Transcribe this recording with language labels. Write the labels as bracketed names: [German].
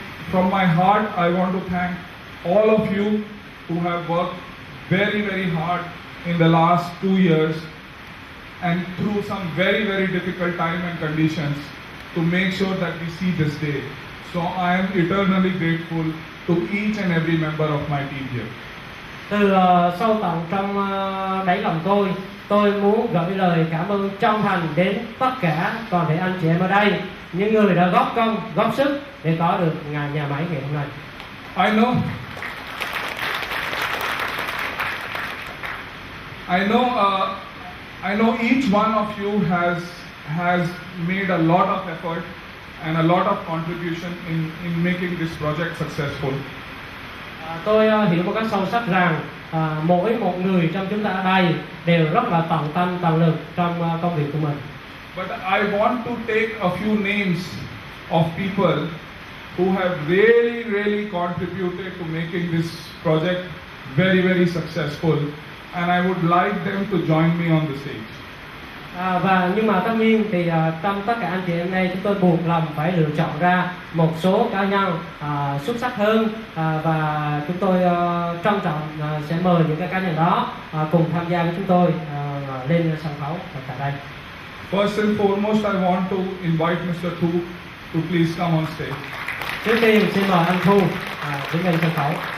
[English] From my heart, I want to thank all of you who have worked very, very hard in the last 2 years and through some very, very difficult time and conditions to make sure that we see this day. So I am eternally grateful to each and every member of my team here. [Vietnamese] Từ sâu tận trong đáy lòng tôi muốn gửi lời cảm ơn chân thành đến tất cả toàn thể anh chị em ở đây, những người đã góp công, góp sức để có được nhà máy ngày hôm nay. [English] I know each one of you has made a lot of effort and a lot of contribution in making this project successful. [Vietnamese] Tôi hiểu một cách sâu sắc rằng mỗi một người trong chúng ta ở đây đều rất là tận tâm tận lực trong công việc của mình. [English] But I want to take a few names of people who have really, really contributed to making this project very, very successful, and I would like them to join me on the stage. [Vietnamese] Nhưng mà tất nhiên thì trong tất cả anh chị em đây chúng tôi buộc lòng phải lựa chọn ra một số cá nhân xuất sắc hơn, và chúng tôi trân trọng sẽ mời những cái cá nhân đó cùng tham gia với chúng tôi lên sân khấu tại đây. [English] First and foremost, I want to invite Mr. Thu to please come on stage. [Vietnamese] Trước tiên xin mời anh Thu đứng lên sân khấu.